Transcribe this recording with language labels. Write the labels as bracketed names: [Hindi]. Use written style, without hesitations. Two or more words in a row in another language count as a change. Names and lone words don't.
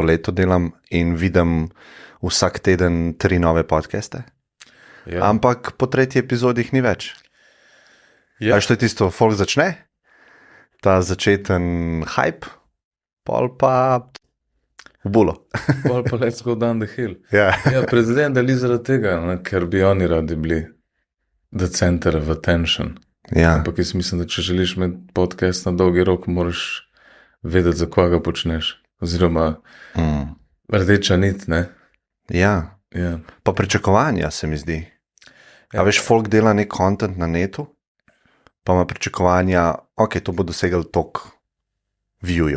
[Slovenian] leto delam in vidim vsak teden 3 nove podcaste, ampak po 3. epizodi jih ni več. A što je tisto, folk začne? Ta začeten hype, pol pa v bulo. Pol pa [English] let's go down the hill. [Slovenian] Ja, predvidevam, da li zaradi tega, ker bi oni radi bili [English] the center of attention. [Slovenian] Ja. Ampak jaz mislim, da če želiš imeti podcast na dolgi rok, moraš vedeti, za koga počneš. Oziroma rdeča nit, ne? Ja. Pa pričakovanja se mi zdi. A veš, folk dela nek content na netu, pa ima pričakovanja, ok, to bo dosegal tok viewjev.